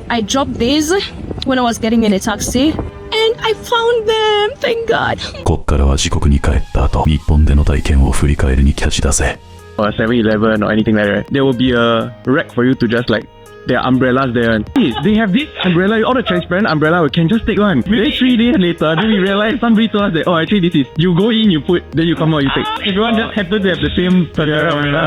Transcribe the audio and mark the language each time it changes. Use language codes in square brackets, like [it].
[en] I dropped these when I was getting in a taxi and I found them. Thank God. [ja] こっからは自国に帰った後、日本での体験を振り返りにキャッチだぜ。 [en] Or 7-Eleven or anything like that. There will be a rack for you to just like, there are umbrellas there. Hey, they have this umbrella, all the transparent umbrella, we can just take one. Then 3 days later, then we realize somebody told us that, oh, actually this is, you go in, you put, then you come out, you take. Everyone just happens to have the same umbrella.